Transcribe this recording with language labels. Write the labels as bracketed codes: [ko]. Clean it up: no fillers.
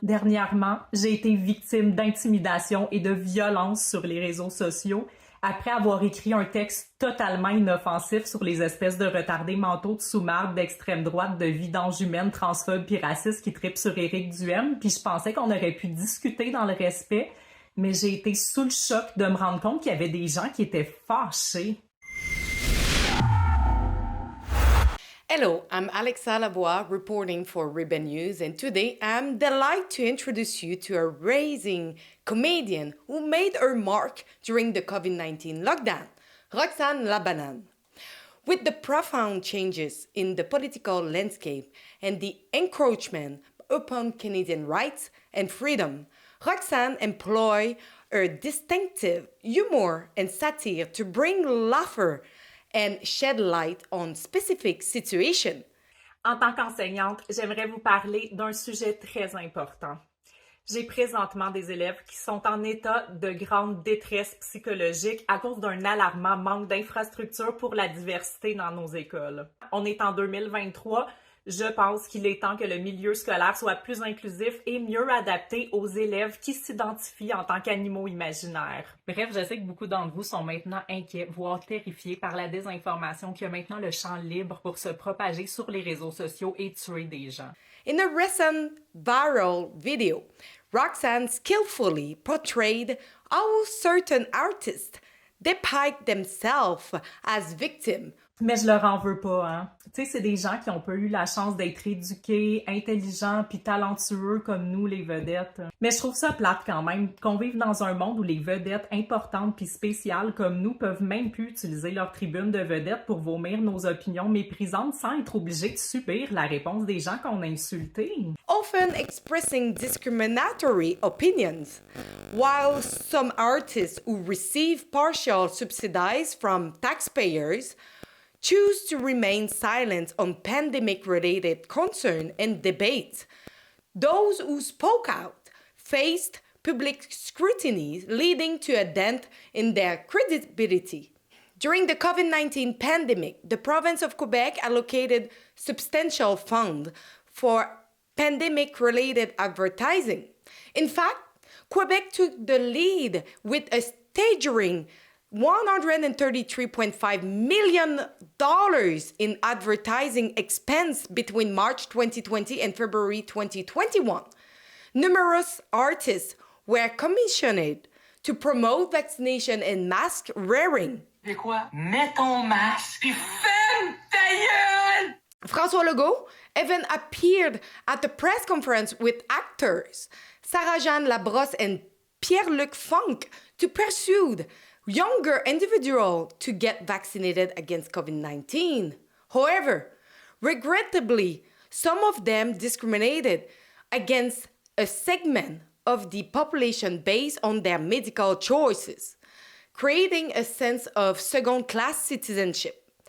[fr] Dernièrement, j'ai été victime d'intimidation et de violence sur les réseaux sociaux après avoir écrit un texte totalement inoffensif sur les espèces de retardés mentaux de sous-marde d'extrême droite, de vidanges humaines, transphobes puis racistes qui tripent sur Éric Duhaime. Puis je pensais qu'on aurait pu discuter dans le respect, mais j'ai été sous le choc de me rendre compte qu'il y avait des gens qui étaient fâchés. [en] Hello, I'm Alexa Lavoie reporting for Ribbon News, and today I'm delighted to introduce you to a rising comedian who made her mark during the COVID-19 lockdown, Roxane Labanane. With the profound changes in the political landscape and the encroachment upon Canadian rights and freedom, Roxane employed her distinctive humor and satire to bring laughter and shed light on specific situations. [fr] En tant qu'enseignante, j'aimerais vous parler d'un sujet très important. J'ai présentement des élèves qui sont en état de grande détresse psychologique à cause d'un alarmant manque d'infrastructures pour la diversité dans nos écoles. On est en 2023. Je pense qu'il est temps que le milieu scolaire soit plus inclusif et mieux adapté aux élèves qui s'identifient en tant qu'animaux imaginaires. Bref, je sais que beaucoup d'entre vous sont maintenant inquiets, voire terrifiés par la désinformation qui a maintenant le champ libre pour se propager sur les réseaux sociaux et tuer des gens. [en] In a recent viral video, Roxane skillfully portrayed how certain artists depict themselves as victims. [fr] Mais je leur en veux pas, hein. Tu sais, c'est des gens qui ont pas eu la chance d'être éduqués, intelligents puis talentueux comme nous, les vedettes. Mais je trouve ça plate quand même qu'on vive dans un monde où les vedettes importantes puis spéciales comme nous peuvent même plus utiliser leur tribune de vedettes pour vomir nos opinions méprisantes sans être obligés de subir la réponse des gens qu'on a insultés. [en] Often expressing discriminatory opinions, while some artists who receive partial subsidies from taxpayers choose to remain silent on pandemic-related concern and debates. Those who spoke out faced public scrutiny, leading to a dent in their credibility. During the COVID-19 pandemic, the province of Quebec allocated substantial funds for pandemic-related advertising. In fact, Quebec took the lead with a staggering $133.5 million in advertising expense between March 2020 and February 2021. Numerous artists were commissioned to promote vaccination and mask wearing. [fr] C'est quoi? Mets ton masque puis ferme ta gueule! [en] François Legault even appeared at the press conference with actors Sarah-Jeanne Labrosse and Pierre-Luc Funk to pursue younger individuals to get vaccinated against COVID-19. However, regrettably, some of them discriminated against a segment of the population based on their medical choices, creating a sense of second-class citizenship.